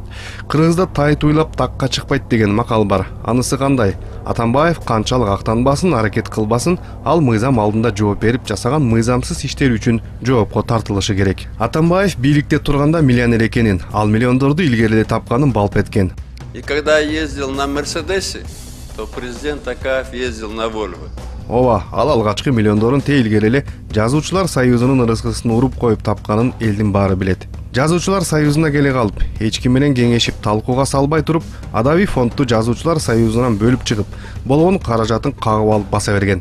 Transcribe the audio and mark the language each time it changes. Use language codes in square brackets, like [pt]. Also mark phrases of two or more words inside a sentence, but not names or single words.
[ky] Кыргызда тай туйлап такка чыкпайт деген макал бар. Анысы кандай? Атамбаев канчалык актанбасын, аракет кылбасын, ал мыйзам алдында жооп берип жасаган мыйзамсыз иштер үчүн жоопко тартылышы керек. Атамбаев бийликте турганда миллионер экенин, ал миллиондорду илгери тапканын балп эткен. [ru] И когда я ездил на Мерседесе, то президент Акаев ездил на Вольво. [ky] Ооба, ал алгачкы миллиондорун илгери эле Жазуучулар союзунун ырыскысын уруп коюп тапканын элдин баары билет. Жазуучулар союзуна келе калып, эч ким менен кеңешип талкууга салбай туруп, адабий фондду Жазуучулар союзунан бөлүп чыгып, болгон каражатын кагып алып баса берген.